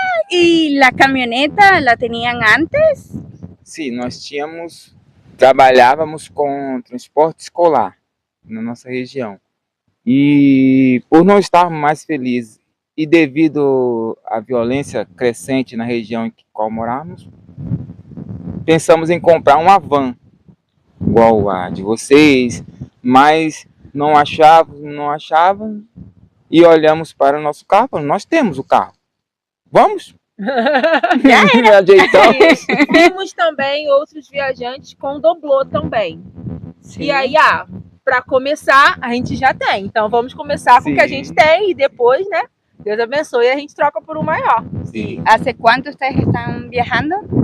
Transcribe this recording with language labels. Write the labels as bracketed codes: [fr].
[pt] E a [es] caminhoneta, la tenían antes? [pt] Sim, nós trabalhávamos com transporte escolar na nossa região. E por não estarmos mais felizes e devido à violência crescente na região em qual morávamos, pensamos em comprar uma van, igual a de vocês, mas não achavam, e olhamos para o nosso carro, nós temos o carro, vamos? Ajeitamos. Vimos também outros viajantes com doblô também. Sim. E aí, para começar, a gente já tem, então vamos começar com o que a gente tem e depois, né, Deus abençoe, a gente troca por um maior. Sim. [es] ¿Hace cuánto ustedes están viajando?